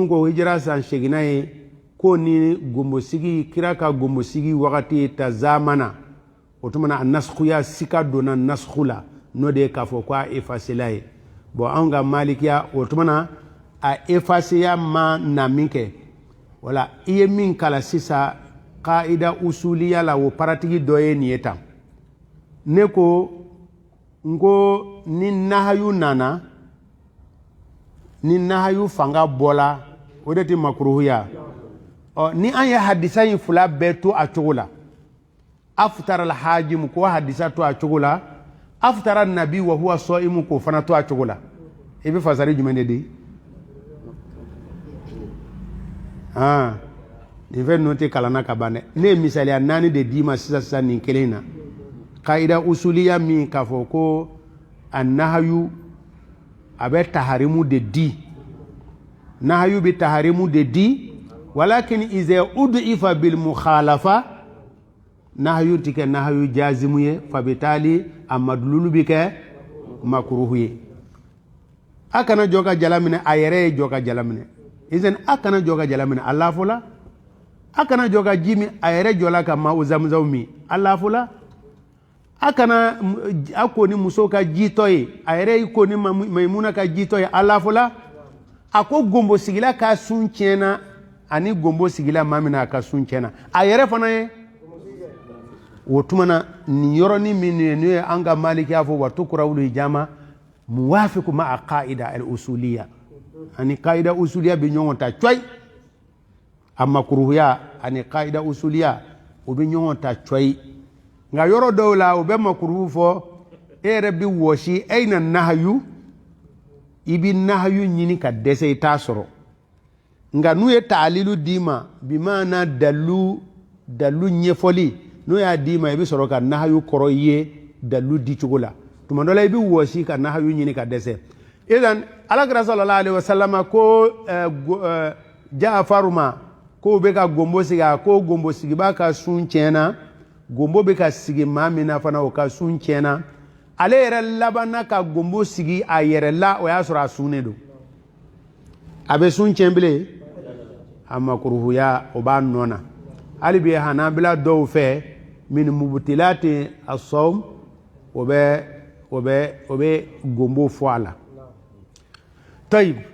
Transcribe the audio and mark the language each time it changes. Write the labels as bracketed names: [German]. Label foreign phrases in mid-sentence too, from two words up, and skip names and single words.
[Bambara] ko hijira san 8 ye ko ni gombo sigi kira ka gombo sigi wagati ta zamana o tuma na a naskhuya sika donna naskhu la n'o de ye k'a fɔ ko a effacela ye bon anw ka malikiya o tuma na a effaceya ma na min kɛ wala i ye min kala sisan [Arabic] قاعدة أصولية [Bambara] la wo paratigi dɔ ye nin ye tan ne ko nko ni nahayu nana ni nahayu fanga bɔla o de tɛ makruhuya ni an ye hadisa in fila bɛɛ to a cogo la [Arabic] أفطر الحاجم [Bambara] ko hadisa to a cogo la [Arabic] أفطر النبي وهو صائم [Bambara] ko fana to a cogo la i bɛ fasari jumɛn de di nin fɛn ninnu tɛ kalanna ka ban dɛ ne ye misaliya 4 de d'i ma sisan nin kelen na [Arabic] قاعدة أصولية [Bambara] min k'a fɔ ko a nahayu a bɛ taharimu de di nahayu bɛ taharimu de di walakin [Arabic] إذا ضعف بالمخالفة [Bambara] nahayu tɛ kɛ [Arabic] نهي جازم [Bambara] ye fabitali a madlulu bɛ kɛ makruhu ye a kana jɔ ka jala minɛ a yɛrɛ ye jɔ ka jala minɛ izan a kana jɔ ka jala minɛ Allah fola a kana jɔ ka ji min a yɛrɛ jɔla ka ma o zamzam min Allah fola a kana a ko ni muso ka jitɔ ye a yɛrɛ ko ni Maimuna ka jitɔ ye Allah fola a ko gombo sigila ka sun tiɲɛna ani gombo sigila maa min na a ka sun tiɲɛna a yɛrɛ fana ye o tuma na nin yɔrɔnin min n'o ye an ka malikiya fɔ [Arabic] وتكره الحجامة موافق مع القاعدة الأصولية [Bambara] ani [Arabic] قاعدة أصولية [Bambara] bi ɲɔgɔn ta coy amma makruhiya ani [Arabic] قاعدة أصولية [Bambara] o bi ɲɔgɔn ta coy nga yɔrɔ dɔw la o bɛ makruhu fɔ e yɛrɛ bi wɔsi ayna nahyu i bi nahyu ɲini ka dɛsɛ i t'a sɔrɔ nga n'u ye ta'lilu d'i ma bi maana dalu ɲɛfɔli n'o y'a d'i ma i bi sɔrɔ ka nahyu kɔrɔ ye dalu di cogo la tuma dɔ la i bi wɔsi ka nahayu ɲini ka dɛsɛ idan alakira [Arabic] صلى الله عليه وسلم [Bambara] ko Ja'faru ma ko bɛ ka gombo sigi a ko gombo sigiba ka sun tiɲɛna gombo bɛ ka sigi maa min na fana o ka sun tiɲɛna ale yɛrɛ labanna ka gombo sigi a yɛrɛ la o y'a sɔrɔ a sunnen don a bɛ sun tiɲɛ bilen a makuruhuya o b'a nɔ na hali bi hanabila dɔw fɛ [Arabic] من مبطلات الصوم [Bambara] o bɛ gombo fɔ a la tayib